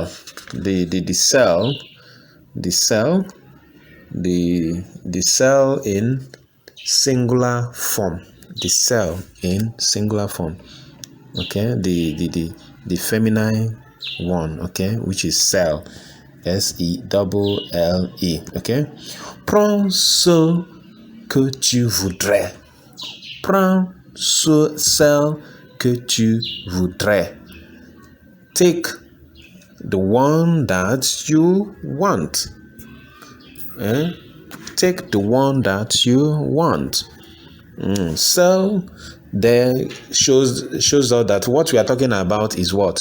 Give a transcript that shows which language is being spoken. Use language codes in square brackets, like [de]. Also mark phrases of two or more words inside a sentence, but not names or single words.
[en] The cell in singular form. The cell in singular form. Okay, the feminine one, okay, which is cell. S-E-L-L-E. Okay. [fr] Prends ce que tu voudrais. Prends celle que tu voudrais. [en] Take the one that you want. Take the one that you want. So there shows us that what we are talking about is what?